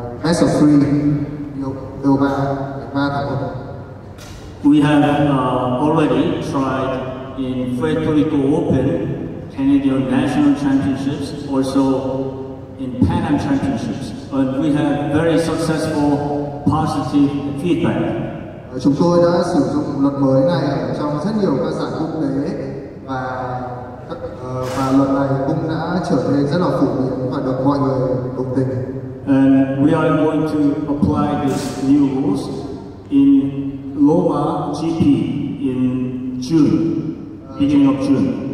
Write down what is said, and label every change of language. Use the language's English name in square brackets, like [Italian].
[English] best of three, [Vietnamese] điều ba thảo luận. [English] We have already tried in Puerto Rico Open, Canadian National Championships, also in Pan Am Championships, and we have very successful positive feedback. [Vietnamese] Chúng tôi đã sử dụng luật mới này ở trong rất nhiều các giải quốc tế và luật này cũng đã trở nên rất là phổ biến và được mọi người đồng tình. [English] And we are going to apply these new rules in Loma GP in June, beginning of June.